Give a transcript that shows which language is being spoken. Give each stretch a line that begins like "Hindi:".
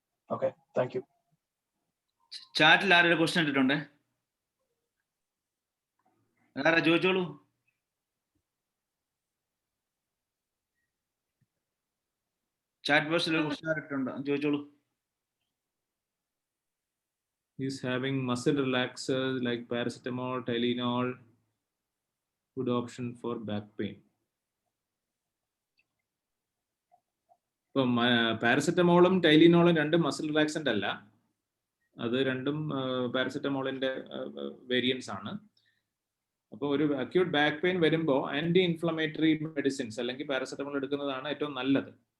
English: Okay, thank you.
Malayalam: ചാറ്റിൽ ആരൊരു question ഇട്ടിട്ടുണ്ടേ? ആരാ ചോദിച്ചോളൂ. ചാറ്റ് ബോക്സിൽ ഒരു ക്വസ്റ്റ്യൻ ഇട്ടിട്ടുണ്ട്, ചോദിച്ചോളൂ.
English: Is having muscle relaxers like paracetamol, Tylenol good option for back pain?
Malayalam: ഇപ്പം പാരസെറ്റമോളും ടൈലിനോളും രണ്ടും മസിൽ റിലാക്സന്റ് അല്ല. അത് രണ്ടും പാരസെറ്റമോളിന്റെ വേരിയൻസ് ആണ്. അപ്പോൾ ഒരു അക്യൂട്ട് ബാക്ക് പെയിൻ വരുമ്പോൾ ആന്റി ഇൻഫ്ലമേറ്ററി മെഡിസിൻസ് അല്ലെങ്കിൽ പാരസെറ്റമോൾ എടുക്കുന്നതാണ് ഏറ്റവും നല്ലത്.